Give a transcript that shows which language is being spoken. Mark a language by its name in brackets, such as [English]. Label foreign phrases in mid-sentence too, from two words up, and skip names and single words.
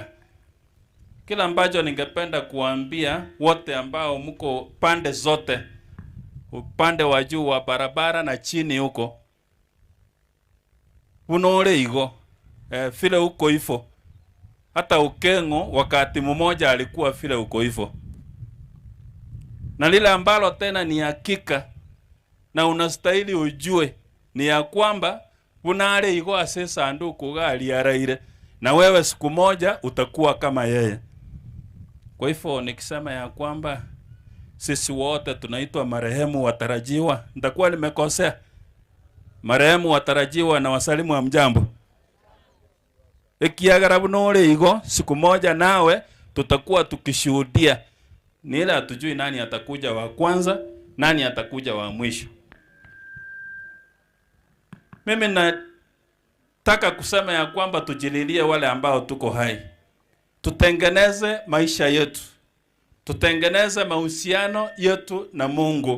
[Swahili] Kila ambacho ningependa kuambia wote ambao mko pande zote, upande wa juu wa barabara na chini huko, [Gusii] unole igo [Swahili] vile uko hivyo. Hata Ukeng'o wakati mmoja alikuwa vile uko hivyo. Na lile ambalo tena ni hakika na unastahili ujue ni ya kwamba [Gusii] unale igo ase sanduku gali araire, [Swahili] na wewe siku moja utakuwa kama yeye. Kwa hivyo nikisema ya kwamba sisi wote tunaitwa marehemu watarajiwa, nitakuwa nimekosea? Marehemu watarajiwa na wasalimu wa mjambo. [Gusii] Ikiagara bunole igo [Swahili] siku moja nawe tutakuwa tukishuhudia. Ni ile hatujui nani atakuja wa kwanza, nani atakuja wa mwisho. Mimi nataka kusema ya kwamba tujililie wale ambao tuko hai. Tutengeneze maisha yetu. Tutengeneze mahusiano yetu na Mungu.